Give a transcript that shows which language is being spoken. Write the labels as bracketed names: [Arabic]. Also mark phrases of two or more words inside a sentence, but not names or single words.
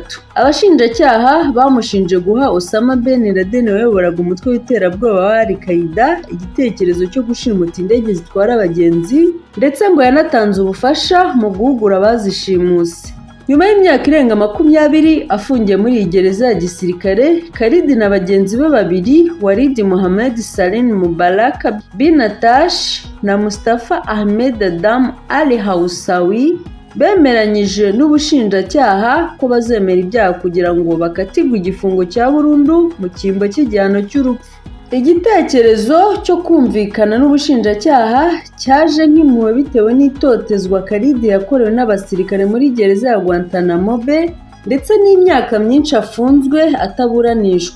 [Kinyarwanda] Abashinjacyaha bamushinje guha Osama bin Laden wayoboraga umutwe w'iterabwoba wa Al-Qaeda igitekerezo cyo gushimuta indege zitwara abagenzi, ndetse ngo yanatanze ubufasha mu guhugura abazishimuse. Nyuma y'imyaka irenga 20 afungiye muri iyi gereza ya gisirikare, Khalid na bagenzi be babiri, Walid Mohammed Salim Mubarak bin Atash na Mustafa Ahmed Adam Al-Hawsawi bemeranyije n'ubushinjacyaha ko bazemera ibyaha kugira ngo bakatirwe igifungo cya burundu mu cyimbo cy'igihano cy'urupfu. Igitekerezo cyo kumvikana n'ubushinjacyaha cyaje nk'impuhwe bitewe n'itotezwa Khalid yakorewe n'abasirikare muri gereza ya Guantanamo Bay ndetse n'imyaka myinshi afunzwe ataburanishwa.